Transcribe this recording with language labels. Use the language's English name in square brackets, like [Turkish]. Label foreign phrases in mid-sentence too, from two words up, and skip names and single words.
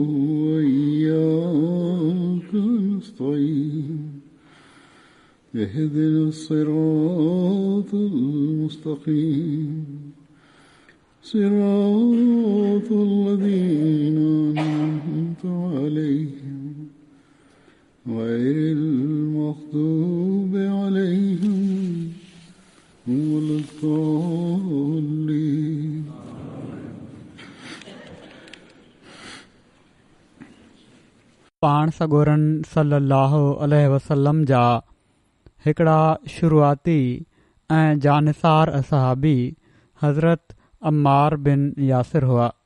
[Arabic] وإياك نستعين اهدنا الصراط المستقيم صراط الذين أنعمت عليهم غير المغضوب عليهم ولا الضالين. [Sindhi] पाण सॻोरन [Arabic] صلى الله عليه وسلم [Sindhi] जा हिकिड़ा शुरूआती ऐं जानिसार असहाबी हज़रत अम्मार बिन यासिर हुआ.